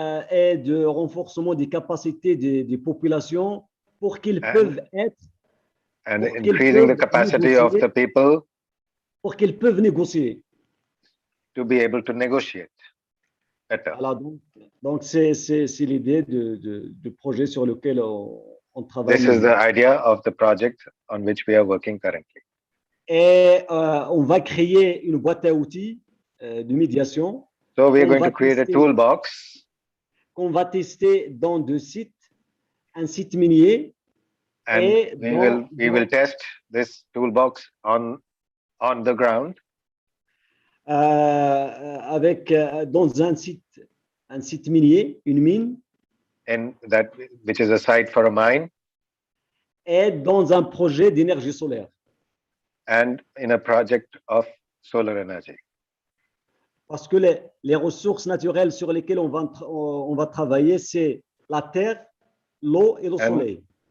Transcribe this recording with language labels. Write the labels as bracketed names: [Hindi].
[French] et de renforcement des capacités des populations pour qu'ils peuvent être [English] and increasing the capacity of the people [French] pour qu'ils peuvent négocier, [English] to be able to negotiate better. [French] Voilà, donc c'est l'idée du projet sur lequel on travaille. [English] This is the idea of the project on which we are working currently. [French] Et on va créer une boîte à outils de médiation. [English] So we are going to create a toolbox [French] qu'on va tester dans 2 sites, un site minier. [English] And [French] et [English] we will test this toolbox on the ground. [French] Avec dans un site minier, une mine. [English] And that which is a site for a mine. [French] Et dans un projet d'énergie solaire. [English] And in a project of solar energy. [French] Parce que les ressources naturelles sur lesquelles on va travailler, c'est la terre, l'eau et le soleil.